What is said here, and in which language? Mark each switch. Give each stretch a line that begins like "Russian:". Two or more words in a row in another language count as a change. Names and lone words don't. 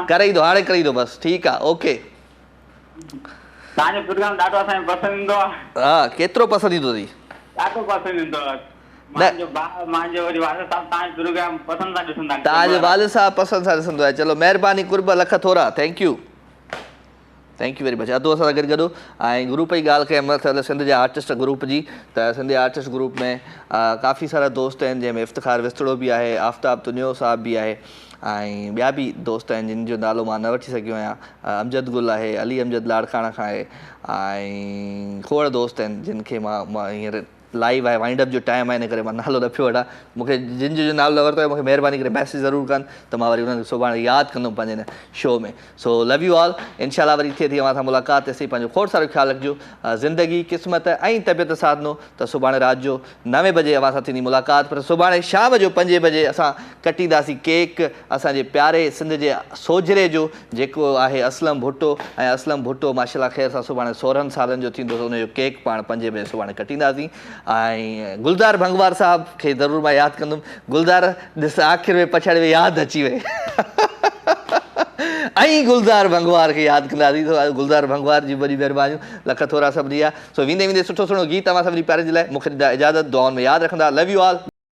Sindhi: करे थो हाणे करे थो बसि ठीकु आहे ओके तव्हांजो प्रोग्राम ॾाढो असांखे पसंदि ईंदो आहे हा केतिरो पसंदि ईंदो अथई ॾाढो पसंदि ईंदो आहे मुंहिंजो वरी वालिद साहब तव्हांजो प्रोग्राम पसंदि सां ॾिसंदा आहिनि तव्हांजो वालिद साहब पसंदि सां ॾिसंदो आहे चलो महिरबानी कुर्ब लख थोरा
English: thank you very much
Sindhi: अधु असां सां गॾु ऐं ग्रुप जी ॻाल्हि कयमि मतिलबु सिंध जे आर्टिस्ट ग्रुप जी त सिंधी आर्टिस्ट ग्रुप में काफ़ी सारा दोस्त आहिनि जंहिंमें इफ्तिखार विस्तड़ो बि आहे आफ्ताब तुनियो साहब बि आहे ऐं ॿिया बि दोस्त आहिनि जिन जो नालो मां न वठी सघियो आहियां अमजद गुल आहे अली अमजद लाड़काणा खां आहे ऐं खोड़ दोस्त आहिनि जिन खे मां हींअर लाइव आहे
English: wind up
Sindhi: जो टाइम आहे इन करे मां नालो न पियो वठां मूंखे जिन जो नालो न वरितो आहे मूंखे महिरबानी करे मैसेज ज़रूरु कनि त मां वरी उन्हनि खे सुभाणे यादि कंदुमि पंहिंजे हिन शो में
English: so love you all
Sindhi: इनशाला वरी थिए थी अव्हां सां मुलाक़ात तेसीं पंहिंजो खोड़ सारो ख़्यालु रखिजो ज़िंदगी क़िस्मत ऐं तबियत साधनो त सुभाणे राति जो 9 बजे अव्हां सां थींदी मुलाक़ात पर सुभाणे शाम जो 5 बजे असां कटींदासीं केक असांजे प्यारे सिंध जे सोजरे जो जेको आहे असलम भुट्टो ऐं असलम भुट्टो माशाल्लाह ख़ैर सां सुभाणे 16 सालनि जो थींदो त उनजो केक पाण 5 बजे सुभाणे कटींदासीं ऐं गुलदार भंगवार साहब खे ज़रूरु मां यादि कंदुमि गुलदार ॾिस आख़िर में पछाड़े में यादि अची वई ऐं गुलदार भंगवार खे यादि कंदासीं त गुलदार भंगवार जी वॾी महिरबानियूं लख थोरा सभिनी जा सो वेंदे वेंदे सुठो सुठो गीत तव्हां सभिनी प्यारे जे लाइ मूंखे इजाज़त दुआउनि में यादि रखंदा
English: love you all